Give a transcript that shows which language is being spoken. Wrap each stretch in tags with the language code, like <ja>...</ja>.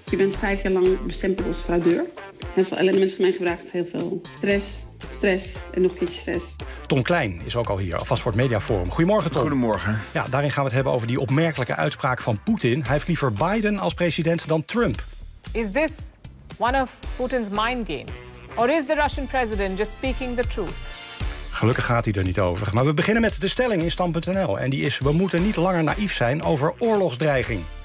<nl>Je bent 5 jaar lang bestempeld als fraudeur. Heel veel elementen van mij gevraagd. Heel veel stress en nog een keer stress. Tom Klein is ook al hier, alvast voor het Mediaforum. Goedemorgen, Tom. Goedemorgen. Ja, daarin gaan we het hebben over die opmerkelijke uitspraak van Poetin. Hij heeft liever Biden als president dan Trump.</nl> <en>Is this one of Putin's mind games? Or is the Russian president just speaking the truth?</en> <nl>Gelukkig gaat hij er niet over. Maar we beginnen met de stelling in Stand.nl. En die is, we moeten niet langer naïef zijn over oorlogsdreiging.</nl>